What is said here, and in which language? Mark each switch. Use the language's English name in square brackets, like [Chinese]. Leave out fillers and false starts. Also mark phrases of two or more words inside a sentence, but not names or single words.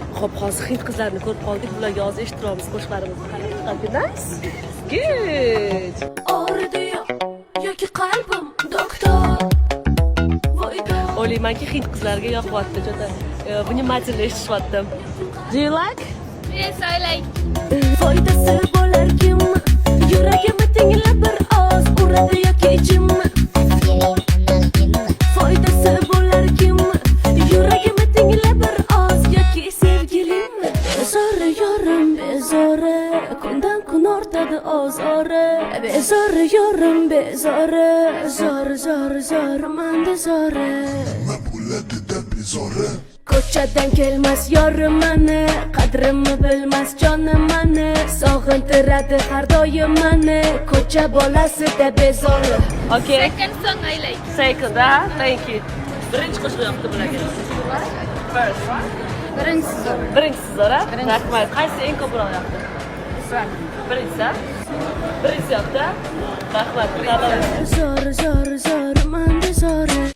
[Uzbek] Hop, hozir hind qizlarini ko'rib qoldik. Bularga hozir eshittiramiz qo'shiqlarimizni. [English] Nice. Good. [Uzbek] Og'ridiyo yoki qalbim doktor. O'ylaymanki, hind qizlariga yoqyapti, juda vнимательно eshitishyapti. [English] Do you like? Yes, I like. [Uzbek] Foydasi bo'larkim, yuragimni tinglab bir oz uradi yoki ichimni. Foydasi bo'larkim, yuragimni tinglab bir oz yoki sevgilimni. Bezori yorim, bezori, kundan kun ortadi ozori. Bezori yorim, bezori, zor manda zori. Ko'chadan kelmas yorim mani, qadrimni bilmas jonim mani, sog'intiradi har doim mani, ko'cha bolasida bezori. [English] Okay. Second song I like. Second, thank you. [Uzbek] Birinchi qo'shiq yoqdi bularga. First. Birinchisi zo'r. Rahmat. Qaysi eng ko'proq yoqdi? Birinchisi. Birinchisi yoqdi. Rahmat. Zor manda zori.